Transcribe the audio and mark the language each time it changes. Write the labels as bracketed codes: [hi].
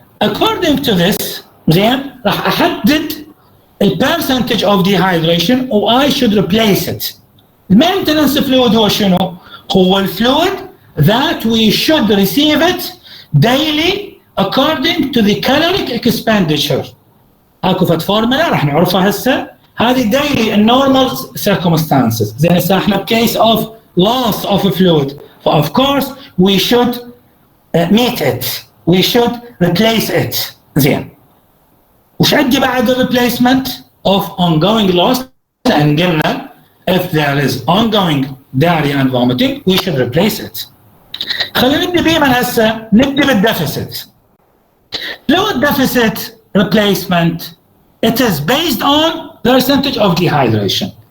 [en] According to this, [ar] زين راح احدد [en] percentage of dehydration و I should replace it. Maintenance fluid [ar] هو شنو؟ هو [en] fluid that we should receive it daily according to the caloric expenditure. [ar] اكو فد فورمولا راح نعرفها هسه، هذه [en] daily in normal circumstances. [ar] زين هسه احنا بكيس [en] of loss of fluid, so of course we should meet it. We should replace it. زين. [ar] وش عندي بعد [en] replacement of ongoing loss؟ and قلنا if there is ongoing diarrhea and vomiting we should replace it. [ar] خلينا نبدي بيه من هسه، نبدي بالdeficit. [en] Fluid deficit replacement it is based on percentage of dehydration.